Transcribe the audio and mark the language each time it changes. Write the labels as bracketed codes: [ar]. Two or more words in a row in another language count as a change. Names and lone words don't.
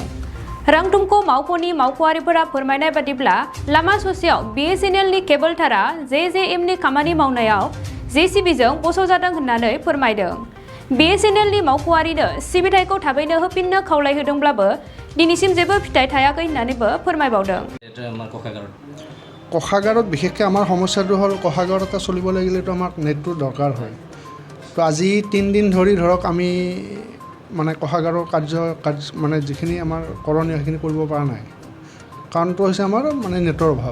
[brx] रांथुमख' मावख'नि मावख'आरिफोरा फोरमायनाय बादिब्ला लामा ससेयाव BSNLनि केबल थारा JJMनि खामानि मावनायाव JCBजों बस'जादों होननानै फोरमायदों। BSNLनि मावख'आरिनो सिबिथायखौ थाबैनो होफिननो खावलायहोदोंब्लाबो दिनैसिम जेबो फिथाइ थायाखै होननानैबो फोरमायबावदों। [as] কোষাগাৰত বিশেষকৈ আমাৰ সমস্যাটো হ'ল কোষাগাৰ এটা চলিব লাগিলেতো আমাক নেটটো দৰকাৰ হয়। তো আজি 3 দিন ধৰি ধৰক আমি মানে কোষাগাৰৰ কাৰ্য মানে যিখিনি আমাৰ কৰণীয় সেইখিনি কৰিব পৰা নাই। কাৰণটো হৈছে আমাৰ মানে নেটৰ অভাৱ।